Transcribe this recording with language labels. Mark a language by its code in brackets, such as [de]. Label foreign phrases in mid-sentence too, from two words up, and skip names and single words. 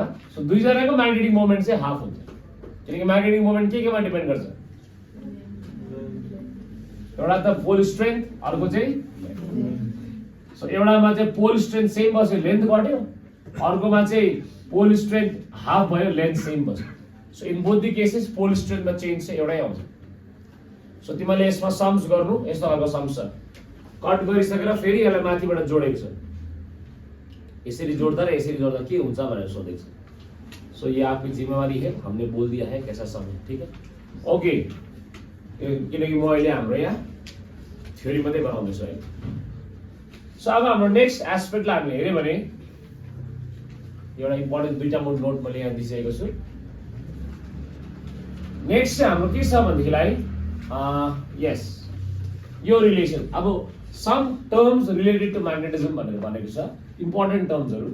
[ne] सो दुईजनाको [en] magnetic moment [ne] चाहिँ हाफ हुन्छ, किनकि [en] magnetic moment [ne] केमा डिपेन्ड गर्छ, एउटा त [en] pole strength, [ne] अर्को चाहिँ सो एउटामा चाहिँ [en] pole strength [ne] सेम बस्यो, लेन्थ घट्यो, अर्कोमा चाहिँ [en] pole strength [ne] हाफ भयो, लेन्थ सेम बस्यो। सो [en] in both the cases pole strengthमा [ne] चेन्ज चाहिँ एउटै आउँछ। सो तिमीले यसमा सम्स गर्नु, यस्तो खालको सम्स छ। कट गरिसकेर फेरि यसलाई माथिबाट जोडेको छ, यसरी जोड्दा र यसरी जोड्दा के हुन्छ भनेर सोधेको छ। [hi] सो ये आपकी जिम्मेवारी है, हमने बोल दिया है कैसा सम है, ठीक है ओके। [ne] किनकि म अहिले हाम्रो यहाँ थ्योरी मात्रै बनाउँदैछु है। सो अब हाम्रो [en] next aspectलाई [ne] हामीले हेर्यो भने एउटा इम्पोर्टेन्ट दुईटा म नोट मैले यहाँ दिइसकेको छु। नेक्स्ट चाहिँ हाम्रो के छ भनेदेखिलाई यस यो रिलेसन, अब [en] some terms related to magnetism [ne] भनेर भनेको छ, [en] important termsहरू।